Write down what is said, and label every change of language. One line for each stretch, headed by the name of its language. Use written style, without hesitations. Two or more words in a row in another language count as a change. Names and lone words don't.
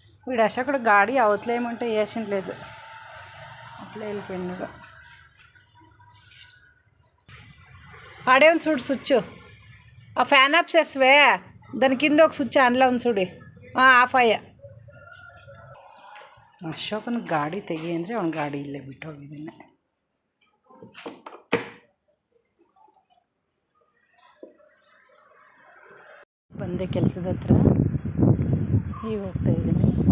Telugu: వీడు అక్కడ గాడి అవతలేయమంటే వేసింట్లేదు అట్లా వెళ్ళిపోయినాడు. ఆడే ఉంది చూడు స్విచ్, ఆ ఫ్యాన్ ఆఫ్ చేసవే దాని కింద ఒక స్విచ్ ఆన్లో ఉంది చూడి,
Kannada: ಆಫ್ ಅಯ್ಯ. ಅಶೋಕನ ಗಾಡಿ ತೆಗಿ ಅಂದರೆ ಅವ್ನ ಗಾಡಿ ಇಲ್ಲೇ ಬಿಟ್ಟು ಹೋಗಿದ್ದಾನೆ. ಬಂದೆ ಕೆಲಸದ ಹತ್ರ, ಈಗ ಹೋಗ್ತಾ ಇದ್ದೀನಿ.